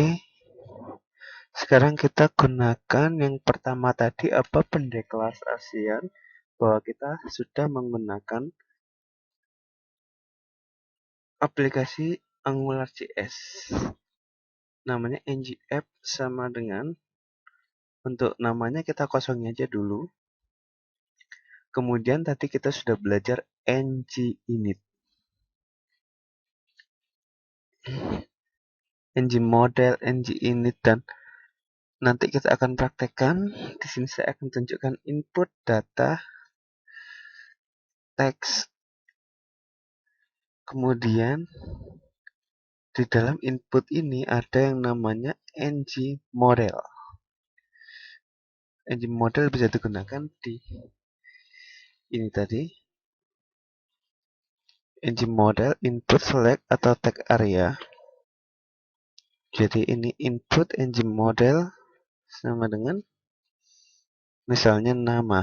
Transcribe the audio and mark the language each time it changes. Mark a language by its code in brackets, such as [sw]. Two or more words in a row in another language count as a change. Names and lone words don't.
[id] Sekarang kita gunakan yang pertama tadi apa, pendeklarasian bahwa kita sudah menggunakan aplikasi AngularJS. Namanya ng-app sama dengan, untuk namanya kita kosongin aja dulu. Kemudian tadi kita sudah belajar ng-init, ng-model, ng-init, dan nanti kita akan praktekkan. Di sini saya akan tunjukkan input data teks. Kemudian di dalam input ini ada yang namanya ng-model. ng-model bisa digunakan di ini tadi. ng-model input select atau tag area. Jadi ini input ng-model sama dengan misalnya nama.